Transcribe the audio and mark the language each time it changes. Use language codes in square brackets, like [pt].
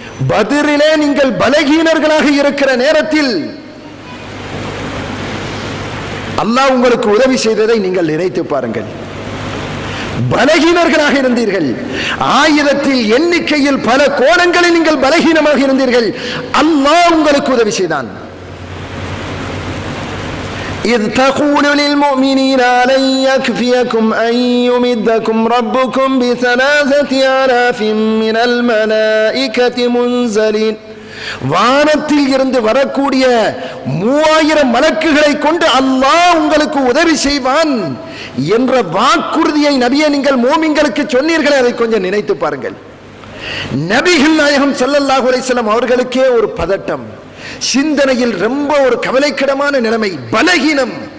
[ta] பத்ரிலே நீங்கள் பலகீனர்களாக இருக்கிற நேரத்தில் அல்லாஹ் உங்களுக்கு உதவி செய்ததை நீங்கள் நினைத்து பாருங்கள். பலகீனர்களாக இருந்தீர்கள். ஆயுதத்தில், எண்ணிக்கையில், பல கோணங்களில் நீங்கள் பலகீனமாக இருந்தீர்கள். அல்லாஹ் உங்களுக்கு உதவி செய்தான். [ar] إذ تقول للمؤمنين ألن يكفيكم أن يمدكم ربكم ب3,000 من الملائكة منزلين. [ta] வானத்தில் இருந்து வரக்கூடிய 3000 மலக்குகளை கொண்டு அல்லாஹ் உங்களுக்கு உதவி செய்வான் என்ற வாக்குறுதியை நபியே நீங்கள் மூமின்களுக்கு சொன்னீர்களே, அதை கொஞ்சம் நினைத்து பாருங்கள். நபிகள் நாயகம் ஸல்லல்லாஹு அலைஹி வஸல்லம் அவர்களுக்கே ஒரு பதட்டம், சிந்தனையில் ரொம்ப ஒரு கவலைக்கிடமான நிலைமை, பலகீனம்.